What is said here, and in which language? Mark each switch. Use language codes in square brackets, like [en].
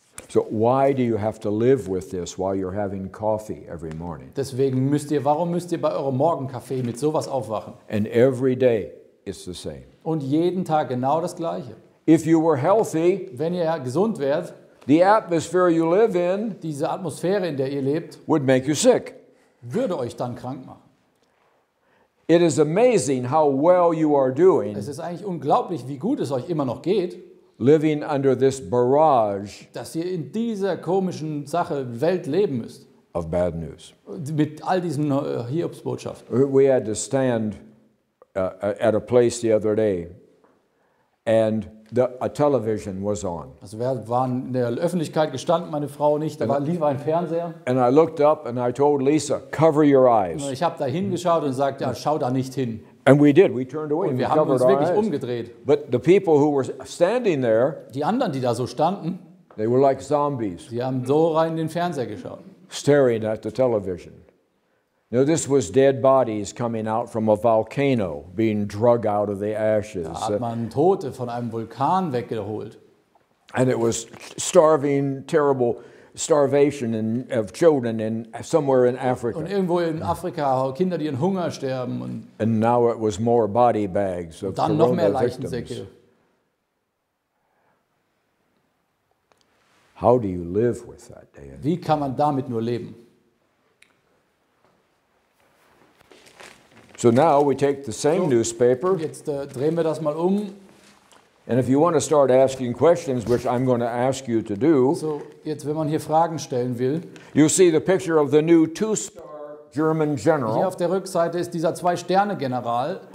[en] So why do you have to live with this while you're having coffee every morning? [de] Deswegen warum müsst ihr bei eurem Morgenkaffee mit sowas aufwachen? [en] And every day it's the same. [de] Und jeden Tag genau das Gleiche. [en] If you were healthy, [de] Wenn ihr gesund wärt, [en] the atmosphere you live in [de] diese Atmosphäre, in der ihr lebt, [en] would make you sick. [de] würde euch dann krank machen. [en] It is amazing how well you are doing [de] Es ist eigentlich unglaublich, wie gut es euch immer noch geht, [en] living under this barrage [de] dass ihr in dieser komischen Welt leben müsst. [en] of bad news. [de] Mit all diesen Hiobsbotschaften. [en] We had to stand at a place the other day, and a television was on. [de] Also wir waren in der Öffentlichkeit gestanden, meine Frau und ich, da lief ein Fernseher. [en] And I looked up and I told Lisa, cover your eyes. [de] Ich habe da hingeschaut und gesagt, ja, schau da nicht hin. [en] And we did. We turned away [de] Und [en] and we [de] wir haben [en] covered [de] uns [en] our [de] wirklich [en] eyes. [de] umgedreht. [en] But the people who were standing there, [de] Die anderen, die da so standen, [en] they were like zombies, [de] die haben so rein in den Fernseher geschaut. [en] staring at the television. Now, this was dead bodies coming out from a volcano, being drug out of the ashes. [de] Da hat man Tote von einem Vulkan weggeholt. [en] And it was terrible starvation of children somewhere in [de] Und [en] Africa. [de] irgendwo in Afrika Kinder, die in Hunger sterben und [en] And now it was more body bags of [de] dann noch mehr [en] corona victims. [de] Leichensäcke. [en] How do you live with that, Dan? [de] Wie kann man damit nur leben? [en] So now we take the same newspaper, [de] Jetzt drehen wir das mal um. [en] and if you want to start asking questions, which I'm going to ask you to do, [de] So, jetzt, wenn man hier Fragen stellen will, [en] you'll see the picture of the new two-star German [de] hier [en] general, [de] auf der Rückseite ist dieser 2-Sterne-General.